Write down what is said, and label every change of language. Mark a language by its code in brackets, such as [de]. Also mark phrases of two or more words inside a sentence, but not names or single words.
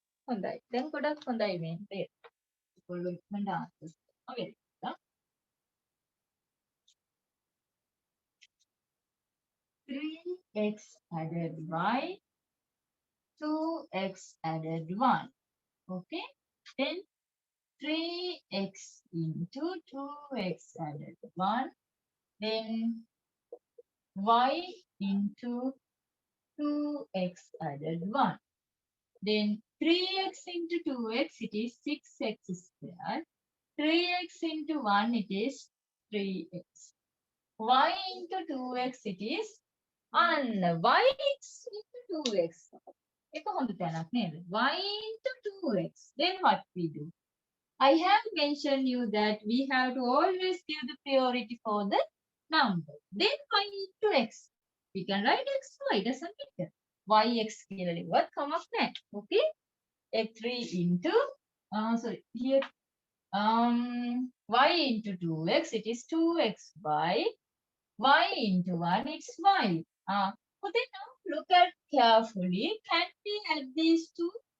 [si] හොඳයි. දැන් ගොඩක් හොඳයි මේ. ඔයගොල්ලෝ ඉක්මනට answers දෙනවා. [en] very good. 3x added y, 2x added 1. Okay. Then 3x into 2x added 1. Then y into 2x added 1. Then 3x into 2x, it is 6x squared. 3x into 1, it is 3x. Y into 2x, it is y into 2x. [si] එක හොඳ තැනක් නේද? [en] Y into 2x. Then what we do? I have mentioned you that we have to always give the priority for the number. Then y into x. We can write x, y, doesn't matter. [si] yx කියලා ලිව්වත් කමක් නැහැ. [en] Okay? x3 into, sorry, here, y into 2x, it is 2xy. Y into 1, it's y. But then now look at carefully. Can we add these two?